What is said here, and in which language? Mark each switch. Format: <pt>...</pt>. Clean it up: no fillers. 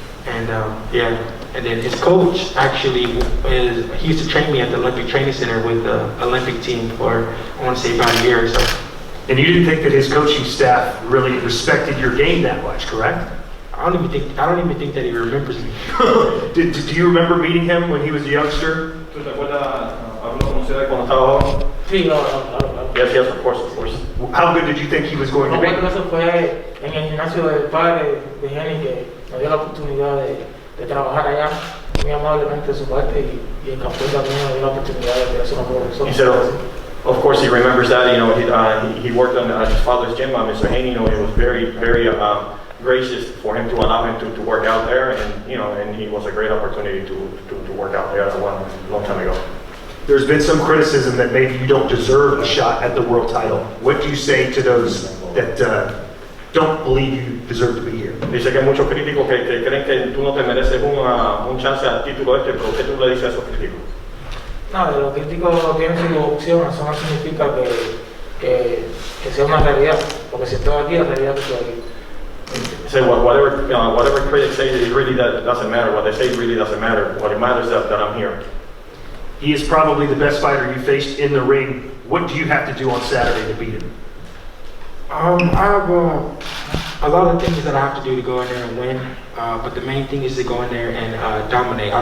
<en>And and then his coach actually he used to train me at the Olympic Training Center with the Olympic team for, I want to say, about a year or so. And you didn't think that his coaching staff really respected your game that much, correct? I don't even think that he remembers me. Do you remember meeting him when he was a youngster?</en> <es>¿Tú te acuerdas haberlo conocido cuando estaba joven? Sí, claro.</es> <en>Yes, of course. How good did you think he was going to be?</en> <es>Bueno, eso fue en el gimnasio del padre de Haney que nos dio la oportunidad de trabajar allá, muy amablemente de su parte, y el campeón también nos dio la oportunidad de hacer una prueba.</es> <en>He said, of course, he remembers that. He worked at his father's gym. Mr. Haney, it was very gracious for him to allow him to work out there, and he was a great opportunity to work out there a long time ago. There's been some criticism that maybe you don't deserve a shot at the world title. What do you say to those that don't believe you deserve to be here?</en> <es>Dice que hay muchos críticos que creen que tú no te mereces un chance al título pero ¿qué tú le dices a esos críticos? No, los críticos tienen su opción, eso no significa que sea una realidad, porque si estoy aquí, la realidad es que estoy aquí.</es> <en>Say whatever critics say, it really doesn't matter. What they say really doesn't matter. What matters is that I'm here. He is probably the best fighter you faced in the ring. What do you have to do on Saturday to beat him? I have a lot of things that I have to do to go in there and win, but the main thing is to go in there and dominate.</en>